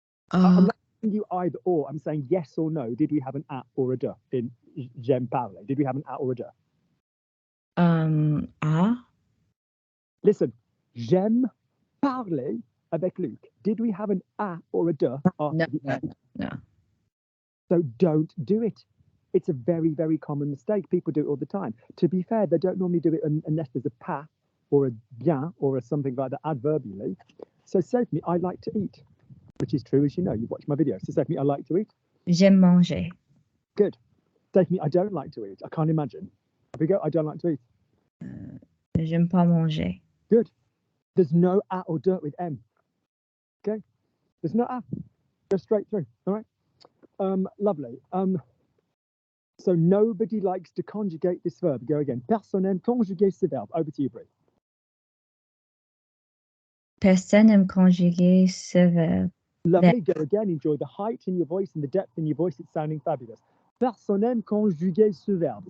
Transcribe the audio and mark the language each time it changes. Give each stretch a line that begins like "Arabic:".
English: I'm not asking you either or. I'm saying yes or no. Did we have an at or a de in
French: j'aime parler?
English: Did we have an at or a de?
French: Listen, j'aime parler avec Luc.
English: Did we have an a or a de? No. So don't do it. It's a very, very common mistake. People do it all the time. To be fair, they don't normally do it unless there's a pas or a bien or a something like that adverbially. So say to me, I like to eat, which is true, as you know. You've watched my videos. So say to me, I like to eat.
French: J'aime manger.
English: Good. Say to me, I don't like to eat. I can't imagine. Here we go. I don't like to eat.
French: J'aime pas manger.
English: Good. There's no a or de with M. Okay. There's no a. Go straight through. All right. Lovely. So nobody likes to conjugate this verb. Go again.
French: Personne n'aime conjuguer ce verbe.
English: Over to you, Brie.
French: Personne n'aime conjuguer ce verbe.
English: Lovely. Go again. Enjoy the height in your voice and the depth in your voice. It's sounding fabulous.
French: Personne n'aime conjuguer ce verbe.